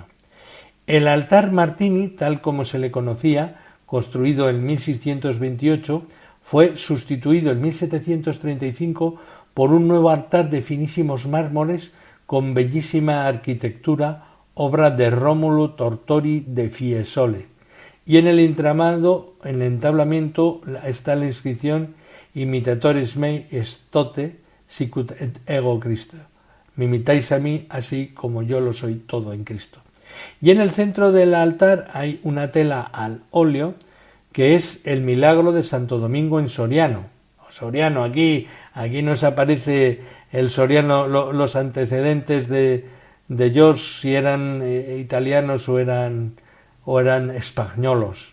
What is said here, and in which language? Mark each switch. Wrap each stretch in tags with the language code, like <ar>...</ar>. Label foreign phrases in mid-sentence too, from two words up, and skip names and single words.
<es>El altar Martini, tal como se le conocía, construido en 1628, fue sustituido en 1735 por un nuevo altar de finísimos mármoles con bellísima arquitectura, obra de Rómulo Tortori de Fiesole. Y en el entablamento está la inscripción</es> <la>Imitatores mei estote sicut et ego Cristo.</la> <es>Me imitáis a mí así como yo lo soy todo en Cristo. Y en el centro del altar hay una tela al óleo que es el milagro de Santo Domingo en Soriano, Soriano, aquí nos aparece el Soriano, los antecedentes de George, si eran italianos o eran españolos.</es>